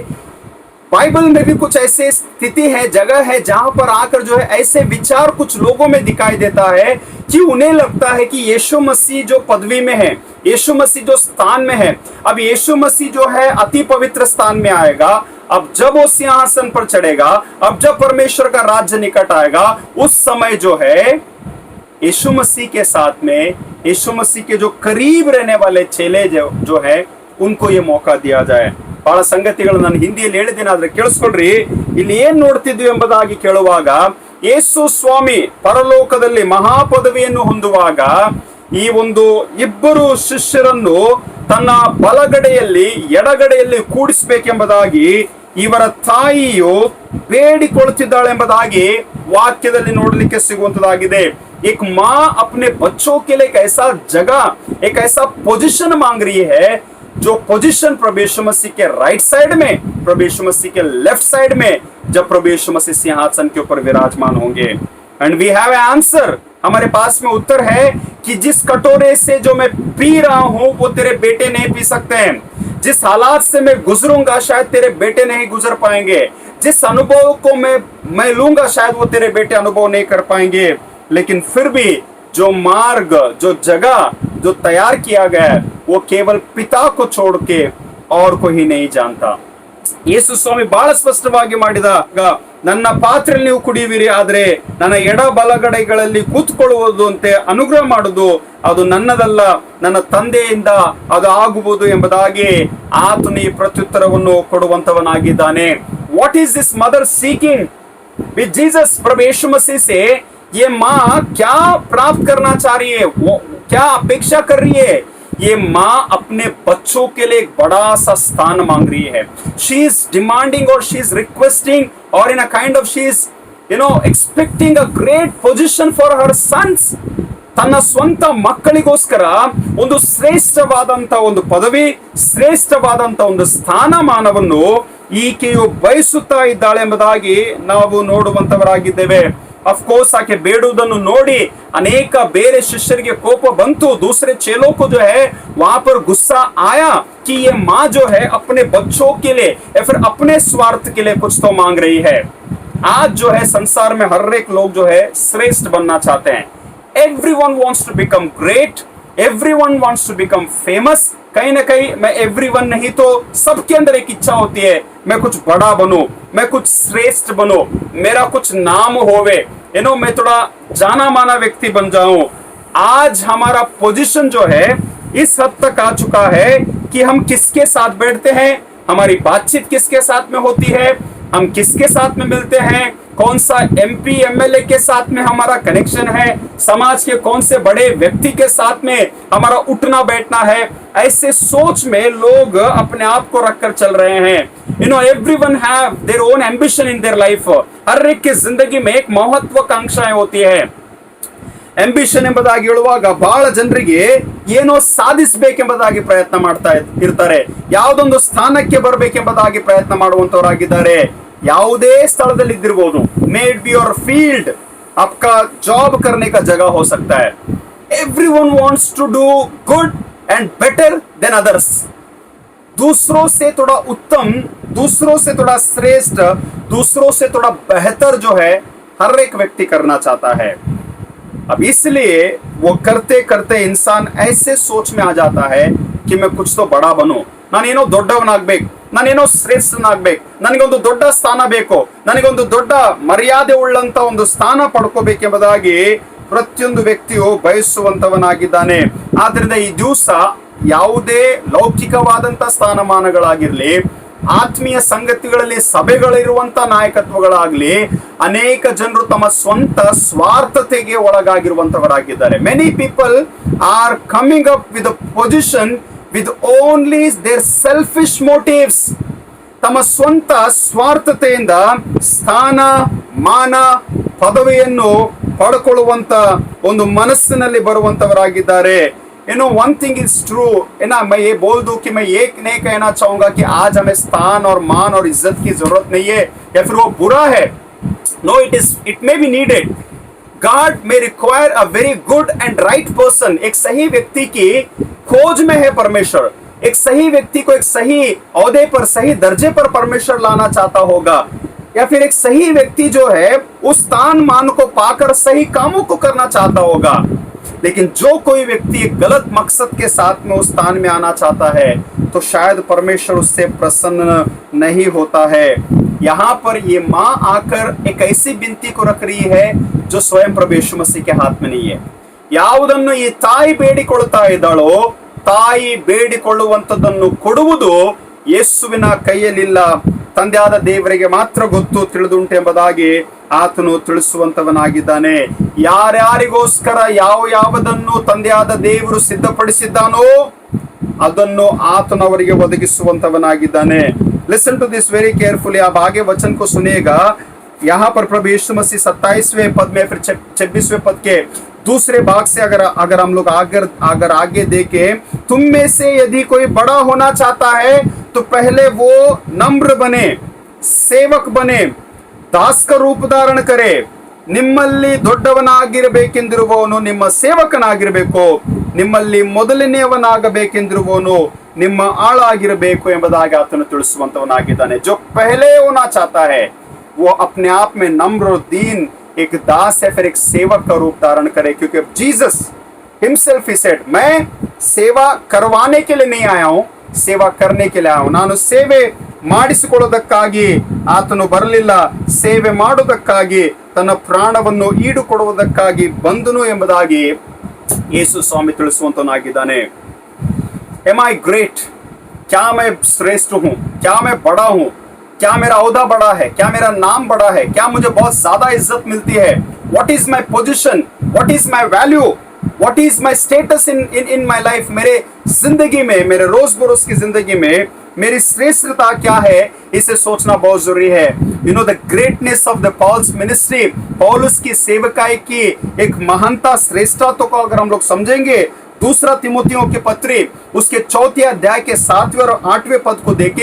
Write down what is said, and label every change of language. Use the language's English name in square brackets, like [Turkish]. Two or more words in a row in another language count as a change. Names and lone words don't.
[Hindi] बाइबल में भी कुछ ऐसे स्थिति है, जगह है, जहां पर आकर जो है ऐसे विचार कुछ लोगों में दिखाई देता है कि उन्हें लगता है कि यीशु मसीह जो पदवी में है, यीशु मसीह जो स्थान में है, अब यीशु मसीह जो है अति पवित्र स्थान में आएगा, अब जब वो सिंहासन पर चढ़ेगा, अब जब परमेश्वर का राज्य निकट आएगा, उस समय जो है यीशु मसीह के साथ में, यीशु मसीह के जो करीब रहने वाले चेले जो है, उनको ये मौका दिया जाए। [Kannada] ಬಹಳ ಸಂಗತಿಗಳು ನಾನು ಹಿಂದಿಯಲ್ಲಿ ಹೇಳಿದ್ದೀನಿ, ಆದ್ರೆ ಕೇಳಿಸ್ಕೊಳ್ರಿ, ಇಲ್ಲಿ ಏನ್ ನೋಡ್ತಿದ್ವಿ ಎಂಬುದಾಗಿ ಕೇಳುವಾಗ, ಯೇಸು ಸ್ವಾಮಿ ಪರಲೋಕದಲ್ಲಿ ಮಹಾಪದವಿಯನ್ನು ಹೊಂದುವಾಗ ಈ ಒಂದು ಇಬ್ಬರು ಶಿಷ್ಯರನ್ನು ತನ್ನ ಬಲಗಡೆಯಲ್ಲಿ ಎಡಗಡೆಯಲ್ಲಿ ಕೂಡಿಸಬೇಕೆಂಬುದಾಗಿ ಇವರ ತಾಯಿಯು ಬೇಡಿಕೊಳ್ಳುತ್ತಿದ್ದಾಳೆಂಬುದಾಗಿ ವಾಕ್ಯದಲ್ಲಿ ನೋಡಲಿಕ್ಕೆ ಸಿಗುವಂತದಾಗಿದೆ। [Hindi] एक माँ अपने बच्चों के लिए एक ऐसा जगह, एक ऐसा पोजीशन मांग रही है, जो पोजीशन प्रभु यीशु मसीह के [English] right side [Hindi] में, प्रभु यीशु मसीह के [English] left side [Hindi] में, जब प्रभु यीशु मसीह सिंहासन के ऊपर विराजमान होंगे। [English] And we have a answer, [Hindi] हमारे पास में उत्तर है कि जिस कटोरे से जो मैं पी रहा हूं वो तेरे बेटे नहीं पी सकते हैं, जिस हालात से मैं गुजरूंगा शायद तेरे बेटे नहीं गुजर पाएंगे, जिस अनुभव को मैं लूंगा शायद वो तेरे बेटे अनुभव नहीं कर पाएंगे, लेकिन फिर भी जो मार्ग, जो जगह जो तैयार किया गया है, वो केवल पिता को छोड़ के और कोई ही नहीं जानता। [Kannada] ಯೇಸು ಸ್ವಾಮಿ ಬಹಳ ಸ್ಪಷ್ಟವಾಗಿ ಮಾಡಿದಾಗ, ನನ್ನ ಪಾತ್ರೆಯಲ್ಲಿ ನೀವು ಕುಡಿಯುವಿರಿ, ಆದ್ರೆ ನನ್ನ ಎಡ ಬಲಗಡೆಗಳಲ್ಲಿ ಕೂತ್ಕೊಳ್ಳುವುದು ಅಂತೆ ಅನುಗ್ರಹ ಮಾಡುವುದು ಅದು ನನ್ನದಲ್ಲ, ನನ್ನ ತಂದೆಯಿಂದ ಅದು ಆಗುವುದು ಎಂಬುದಾಗಿ ಆತನು ಈ ಪ್ರತ್ಯುತ್ತರವನ್ನು ಕೊಡುವಂತವನಾಗಿದ್ದಾನೆ। [English] What is this mother seeking with Jesus? [Hindi] प्रभु यीशु मसीह से ये माँ क्या प्राप्त करना चाह रही है, वो क्या अपेक्षा कर रही है? ये माँ अपने बच्चों के लिए एक बड़ा सा स्थान मांग रही है। [English] She is demanding और she is requesting और in a kind of she is expecting a great position for her sons। [Kannada] ತನ್ನ ಸ್ವಂತ ಮಕ್ಕಳಿಗೋಸ್ಕರ ಒಂದು ಶ್ರೇಷ್ಠವಾದಂತ ಒಂದು ಪದವಿ, ಶ್ರೇಷ್ಠವಾದಂತ ಒಂದು ಸ್ಥಾನಮಾನವನ್ನು ಈಕೆಯು ಬಯಸುತ್ತಾ ಇದ್ದಾಳೆ ಎಂಬುದಾಗಿ ನಾವು ನೋಡುವಂತವರಾಗಿದ್ದೇವೆ। ಅಫ್ಕೋರ್ಸ್ ಆಕೆ ಬೇಡುವುದನ್ನು ನೋಡಿ ಅನೇಕ ಬೇರೆ ಶಿಷ್ಯರಿಗೆ ಕೋಪ ಬಂತು। [Hindi] दूसरे चेलों को जो है वहां पर गुस्सा आया कि ये माँ जो है अपने बच्चों के लिए या फिर अपने स्वार्थ के लिए कुछ तो मांग रही है। आज जो है संसार में हर एक लोग जो है श्रेष्ठ बनना चाहते हैं। [English] Everyone wants to become great, everyone wants to become famous। [Hindi] कहीं ना कहीं मैं everyone नहीं तो सबके अंदर एक इच्छा होती है, मैं कुछ बड़ा बनूं, मैं कुछ श्रेष्ठ बनूं, मेरा कुछ नाम होवे, मैं थोड़ा जाना माना व्यक्ति बन जाऊं। आज हमारा पोजीशन जो है इस हद तक आ चुका है कि हम किसके साथ बैठते हैं, हमारी बातचीत किसके साथ में होती है, हम किसके साथ में मिलते हैं, कौन सा एमपी एमएलए के साथ में हमारा कनेक्शन है, समाज के कौन से बड़े व्यक्ति के साथ में हमारा उठना बैठना है, ऐसे सोच में लोग अपने आप को रखकर चल रहे हैं। [English] Everyone have their own ambition in their life. [Hindi] हर एक की जिंदगी में एक महत्वाकांक्षाएं होती है। [Kannada] ಆಂಬಿಷನ್ ಎಂಬುದಾಗಿ ಹೇಳುವಾಗ ಬಹಳ ಜನರಿಗೆ ಏನೋ ಸಾಧಿಸಬೇಕೆಂಬುದಾಗಿ ಪ್ರಯತ್ನ ಮಾಡ್ತಾ ಇರ್ತಾರೆ, ಯಾವುದೊಂದು ಸ್ಥಾನಕ್ಕೆ ಬರಬೇಕೆಂಬುದಾಗಿ ಪ್ರಯತ್ನ ಮಾಡುವಂತವರಾಗಿದ್ದಾರೆ। ಯಾವುದೇ ಸ್ಥಳದಲ್ಲಿ ಇದ್ದಿರಬಹುದು, [English] May it be your field, [Hindi] आपका जॉब करने का जगह हो सकता है। [English] Everyone wants to do good and better than others. [Hindi] दूसरों से थोड़ा उत्तम, दूसरों से थोड़ा श्रेष्ठ, दूसरों से थोड़ा बेहतर जो है हर एक व्यक्ति करना चाहता है। अब इसलिए वो करते करते इंसान ऐसे सोच में आ जाता है कि मैं कुछ तो बड़ा बनूं, [Kannada] ನಾನೇನೋ ದೊಡ್ಡವನಾಗ್ಬೇಕು, ನಾನೇನೋ ಶ್ರೇಷ್ಠನಾಗ್ಬೇಕು, ನನಗೊಂದು ದೊಡ್ಡ ಸ್ಥಾನ ಬೇಕು, ನನಗೊಂದು ದೊಡ್ಡ ಮರ್ಯಾದೆ ಉಳ್ಳಂತ ಒಂದು ಸ್ಥಾನ ಪಡ್ಕೋಬೇಕೆಂಬುದಾಗಿ ಪ್ರತಿಯೊಂದು ವ್ಯಕ್ತಿಯು ಬಯಸುವಂತವನಾಗಿದ್ದಾನೆ. ಆದ್ರಿಂದ ಈ ದಿವಸ ಯಾವುದೇ ಲೌಕಿಕವಾದಂತ ಸ್ಥಾನಮಾನಗಳಾಗಿರ್ಲಿ, ಆತ್ಮೀಯ ಸಂಗತಿಗಳಲ್ಲಿ ಸಭೆಗಳಿರುವಂತ ನಾಯಕತ್ವಗಳಾಗ್ಲಿ, ಅನೇಕ ಜನರು ತಮ್ಮ ಸ್ವಂತ ಸ್ವಾರ್ಥತೆಗೆ ಒಳಗಾಗಿರುವಂತವರಾಗಿದ್ದಾರೆ. [English] Many people are coming up with a position with only their selfish motives. [Kannada] ತಮ್ಮ ಸ್ವಂತ ಸ್ವಾರ್ಥತೆಯಿಂದ ಸ್ಥಾನ, ಮಾನ, ಪದವಿಯನ್ನು ಪಡ್ಕೊಳ್ಳುವಂತ ಒಂದು ಮನಸ್ಸಿನಲ್ಲಿ ಬರುವಂತವರಾಗಿದ್ದಾರೆ. [English] one thing is true, [Hindi] मैं ये बोल दूं कि मैं ये नहीं कहना चाहूंगा कि आज हमें स्थान और मान और इज्जत की जरूरत नहीं है या फिर वो बुरा है. [English] No, it may be needed. God may require a very good and right person. [Hindi] एक सही व्यक्ति की खोज में है परमेश्वर. एक सही व्यक्ति को एक सही औहदे पर, सही दर्जे पर परमेश्वर लाना चाहता होगा, या फिर एक सही व्यक्ति जो है उस स्थान मान को पाकर सही कामों को करना चाहता होगा. लेकिन जो कोई व्यक्ति एक गलत मकसद के साथ में उस स्थान में आना चाहता है तो शायद परमेश्वर उससे प्रसन्न नहीं होता है. यहाँ पर ये माँ आकर एक ऐसी विनती को रख रही है जो स्वयं प्रभु यीशु मसीह के हाथ में नहीं है. [Kannada] ಯಾವುದನ್ನು ಈ ತಾಯಿ ಬೇಡಿಕೊಳ್ತಾ ಇದ್ದಾಳೋ, ತಾಯಿ ಬೇಡಿಕೊಳ್ಳುವಂಥದ್ದನ್ನು ಕೊಡುವುದು ಯೇಸುವಿನ ಕೈಯಲ್ಲಿಲ್ಲ, ತಂದೆಯಾದ ದೇವರಿಗೆ ಮಾತ್ರ ಗೊತ್ತು, ತಿಳಿದುಂಟು ಎಂಬುದಾಗಿ ಆತನು ತಿಳಿಸುವಂತವನಾಗಿದ್ದಾನೆ. ಯಾರ್ಯಾರಿಗೋಸ್ಕರ ಯಾವುದನ್ನು ತಂದೆಯಾದ ದೇವರು ಸಿದ್ಧಪಡಿಸಿದ್ದಾನೋ ಅದನ್ನು ಆತನು ಅವರಿಗೆ ಒದಗಿಸುವಂತವನಾಗಿದ್ದಾನೆ. [English] Listen to this very carefully. [Hindi] आप आगे वचन को सुनिएगा. यहाँ पर प्रभु यीशु मसीह 27वें पद में फिर 26वें पद के दूसरे भाग से अगर हम लोग अगर आगे देखें, तुम में से यदि कोई बड़ा होना चाहता है तो पहले वो नम्र बने, सेवक बने, दास का रूप धारण करे. [Kannada] ನಿಮ್ಮಲ್ಲಿ ದೊಡ್ಡವನಾಗಿರಬೇಕೆಂದಿರುವವನು ನಿಮ್ಮ ಸೇವಕನಾಗಿರಬೇಕು, ನಿಮ್ಮಲ್ಲಿ ಮೊದಲನೆಯವನಾಗಬೇಕೆಂದಿರುವವನು ನಿಮ್ಮ ಆಳಾಗಿರಬೇಕು ಎಂಬುದಾಗಿ ಆತನು ತಿಳಿಸುವಂತವನಾಗಿದ್ದಾನೆ. [Hindi] जो पहले होना चाहता है वो अपने आप में नम्र और दीन एक दास है, फिर एक सेवक का रूप धारण करे. क्योंकि [English] Jesus himself he said, [Hindi] मैं सेवा करवाने के लिए नहीं आया हूं, ಸೇವಾ करने के लिए आया हूं. [Kannada] ನಾನು ಸೇವೆ ಮಾಡಿಸಿಕೊಳ್ಳುವುದಕ್ಕಾಗಿ ಆತನು ಬರಲಿಲ್ಲ, ಸೇವೆ ಮಾಡುವುದಕ್ಕಾಗಿ ತನ್ನ ಪ್ರಾಣವನ್ನು ಈಡು ಕೊಡುವುದಕ್ಕಾಗಿ ಬಂದನು ಎಂಬುದಾಗಿ ಯೇಸು ಸ್ವಾಮಿ ತಿಳಿಸುವಂತನಾಗಿದ್ದಾನೆ. [English] Am I great? [Hindi] क्या मैं श्रेष्ठ हूं? क्या मैं बड़ा हूं? क्या मेरा औहदा बड़ा है? क्या मेरा नाम बड़ा है? क्या मुझे बहुत ज्यादा इज्जत मिलती है? [English] What is my position? What is my value? What is my status in my life? [Hindi] मेरे जिंदगी में, मेरे रोज बरोज की जिंदगी में मेरी श्रेष्ठता क्या है, इसे सोचना बहुत जरूरी है. [English] You know the greatness of the Paul's ministry, [Hindi] पौलुस की सेवकाई की एक महानता, श्रेष्ठता को अगर हम लोग समझेंगे, दूसरा तिमोथियों के पत्री उसके 4th अध्याय के 7वें और 8वें पद को देखें.